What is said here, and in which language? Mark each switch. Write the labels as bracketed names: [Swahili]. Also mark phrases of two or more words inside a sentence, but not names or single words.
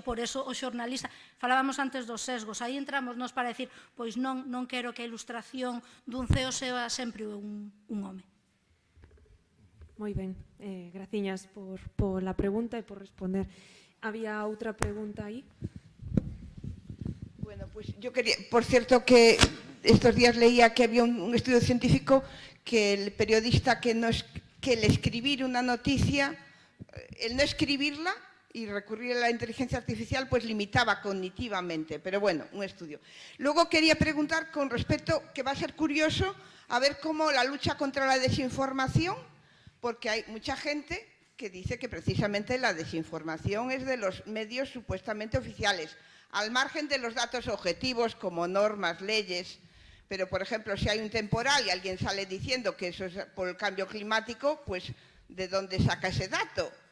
[Galician] Por eso o xornalista, falábamos antes dos sesgos, aí entramos nós para decir, pois non quero que a ilustración dun CEO sea sempre un home. Moi ben, graciñas por la pregunta e por responder. Había outra pregunta aí? [Spanish] Bueno, pues yo quería, por cierto, que estos días leía que había un estudio científico que el periodista que el escribir una noticia, el no escribirla y recurrir a la inteligencia artificial, pues limitaba cognitivamente, pero bueno, un estudio. Luego quería preguntar con respecto, que va a ser curioso, a ver cómo la lucha contra la desinformación, porque hay mucha gente que dice que precisamente la desinformación es de los medios supuestamente oficiales, al margen de los datos objetivos como normas, leyes, pero por ejemplo, si hay un temporal y alguien sale diciendo que eso es por el cambio climático, pues ¿de dónde saca ese dato?